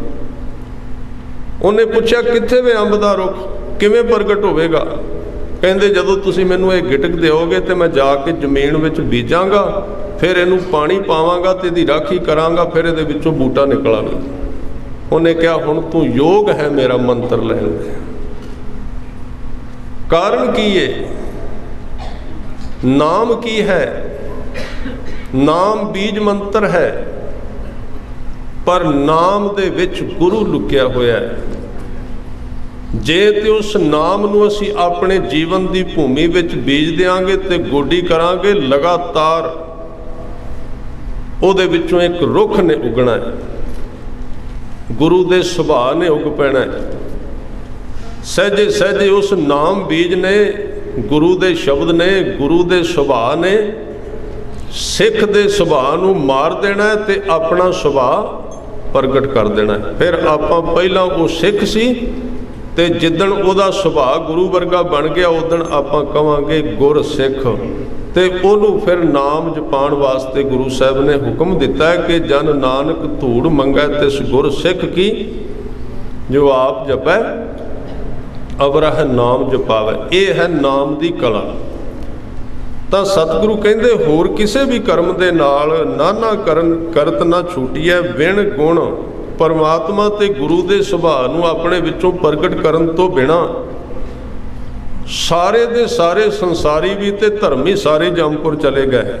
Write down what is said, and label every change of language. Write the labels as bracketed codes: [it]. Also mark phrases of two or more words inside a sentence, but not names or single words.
[pa] ਉਨ੍ਹਾਂ ਪੁੱਛਿਆ ਕਿੱਥੇ ਵੇ ਅੰਬ ਦਾ ਰੁੱਖ, ਕਿਵੇਂ ਪ੍ਰਗਟ ਹੋਵੇਗਾ? ਕਹਿੰਦੇ ਜਦੋਂ ਤੁਸੀਂ ਮੈਨੂੰ ਏ ਗਿਟਕ ਦਿਓਗੇ ਤਾਂ ਮੈਂ ਜਾ ਕੇ ਜ਼ਮੀਨ ਵਿੱਚ ਬੀਜਾਂਗਾ, ਫਿਰ ਇਹਨੂੰ ਪਾਣੀ ਪਾਵਾਂਗਾ ਤੇ ਇਹਦੀ ਰਾਖੀ ਕਰਾਂਗਾ, ਫਿਰ ਇਹਦੇ ਵਿੱਚੋਂ ਬੂਟਾ ਨਿਕਲਾਂਗਾ। ਉਨ੍ਹਾਂ ਕਿਹਾ ਹੁਣ ਤੂੰ ਜੋਗ ਹੈਂ ਮੇਰਾ ਮੰਤਰ ਲੈਣ ਦੇ। ਕਾਰਨ ਕੀ ਹੈ? ਨਾਮ ਕੀ ਹੈ? ਨਾਮ ਬੀਜ ਮੰਤਰ ਹੈ, ਪਰ ਨਾਮ ਦੇ ਵਿੱਚ ਗੁਰੂ ਲੁਕਿਆ ਹੋਇਆ ਹੈ। ਜੇ ਤੇ ਉਸ ਨਾਮ ਨੂੰ ਅਸੀਂ ਆਪਣੇ ਜੀਵਨ ਕੀ ਭੂਮੀ ਵਿੱਚ ਬੀਜ ਦੇਂਗੇ ਤਾਂ ਗੋਡੀ ਕਰਾਂਗੇ, ਲਗਾਤਾਰ ਉਹਦੇ ਵਿੱਚੋਂ ਇੱਕ ਰੁੱਖ ਨੇ ਉੱਗਣਾ ਹੈ, ਗੁਰੂ ਦੇ ਸੁਭਾਅ ਨੇ ਉੱਗ ਪੈਣਾ ਹੈ। ਸਹਿਜੇ ਸਹਿਜੇ ਉਸ ਨਾਮ ਬੀਜ ਨੇ, ਗੁਰੂ ਦੇ ਸ਼ਬਦ ਨੇ, ਗੁਰੂ ਦੇ ਸੁਭਾਅ ਨੇ ਸਿੱਖ ਦੇ ਸੁਭਾਅ ਨੂੰ ਮਾਰ ਦੇਣਾ ਹੈ ਤੇ ਆਪਣਾ ਸੁਭਾਅ ਪ੍ਰਗਟ ਕਰ ਦੇਣਾ ਹੈ। ਫਿਰ ਆਪਾਂ ਪਹਿਲਾਂ ਉਹ ਸਿੱਖ ਸੀ ਤੇ ਜਿੱਦਣ ਉਹਦਾ ਸੁਭਾਅ ਗੁਰੂ ਵਰਗਾ ਬਣ ਗਿਆ ਉੱਦਣ ਆਪਾਂ ਕਹਾਂਗੇ ਗੁਰਸਿੱਖ। ਤੇ ਉਹਨੂੰ ਫਿਰ ਨਾਮ ਜਪਾਣ ਵਾਸਤੇ ਗੁਰੂ ਸਾਹਿਬ ਨੇ ਹੁਕਮ ਦਿੱਤਾ ਹੈ ਕਿ ਜਨ ਨਾਨਕ ਧੂੜ ਮੰਗੈ ਤਿਸ ਗੁਰਸਿਖ ਕੀ, ਜੋ ਆਪ ਜਪੈ ਅਵਰਹ ਨਾਮ ਜਪਾਵੈ। ਏ ਹੈ ਨਾਮ ਦੀ ਕਲਾ। ਤਾਂ ਸਤਿਗੁਰੂ ਕਹਿੰਦੇ ਹੋਰ ਕਿਸੇ ਵੀ ਕਰਮ ਦੇ ਨਾਲ ਨਾਨਾ ਕਰਤ ਨਾ ਛੂਟੀਐ, ਵਿਣ ਗੁਣ ਪਰਮਾਤਮਾ ਤੇ ਗੁਰੂ ਦੇ ਸੁਭਾਅ ਨੂੰ ਆਪਣੇ ਵਿੱਚੋਂ ਪ੍ਰਗਟ ਕਰਨ ਤੋਂ ਬਿਨਾ ਸਾਰੇ ਦੇ ਸਾਰੇ ਸੰਸਾਰੀ ਵੀ ਤੇ ਧਰਮੀ ਸਾਰੇ ਜੰਮਪੁਰ ਚਲੇ ਗਏ।